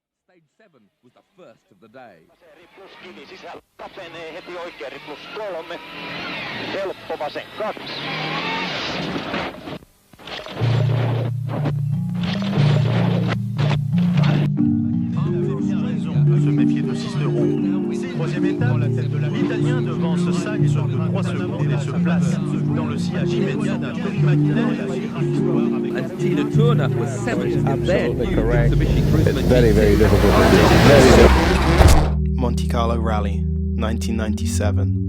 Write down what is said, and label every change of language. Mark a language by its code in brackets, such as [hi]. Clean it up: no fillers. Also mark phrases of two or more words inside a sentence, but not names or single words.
[en] Stage 7 was the first of the day. [fi] Kivi sisällä kapenee heti oikein +3. Helppo vasen 2. [fr] Se méfier de 6 euros. Troisième étape, l'Italien devance Sainz de 3 secondes et se place dans le sillage immédiat d'un [en] And Tina Turner was 7th in their new Mitsubishi Evo. Very difficult. Very difficult. Monte Carlo Rally, 1997.